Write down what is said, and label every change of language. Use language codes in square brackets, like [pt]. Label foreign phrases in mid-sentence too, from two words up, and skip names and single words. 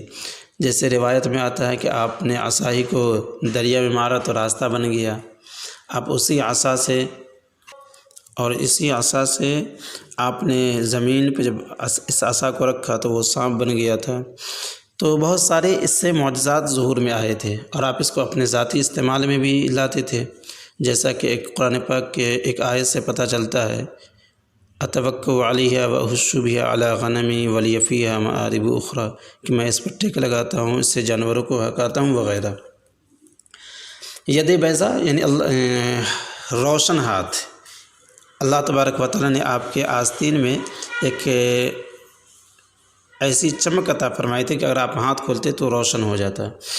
[ur] جیسے روایت میں آتا ہے کہ آپ نے عصا ہی کو دریا میں مارا تو راستہ بن گیا، آپ اسی عصا سے اور اسی عصا سے آپ نے زمین پہ جب اس عصا کو رکھا تو وہ سانپ بن گیا تھا۔ تو بہت سارے اس سے معجزات ظہور میں آئے تھے، اور آپ اس کو اپنے ذاتی استعمال میں بھی لاتے تھے، جیسا کہ ایک قرآن پاک کے ایک آیت سے پتہ چلتا ہے [ar] اتوکل علیہ واحش بها علی غنمی ولی فیہا مآرب اخری، [ur] کہ میں اس پر ٹیک لگاتا ہوں، اس سے جانوروں کو ہکاتا ہوں وغیرہ۔ ید بیضا یعنی روشن ہاتھ، اللہ تبارک و تعالیٰ نے آپ کے آستین میں ایک ایسی چمک عطا فرمائی تھی کہ اگر آپ ہاتھ کھولتے تو روشن ہو جاتا۔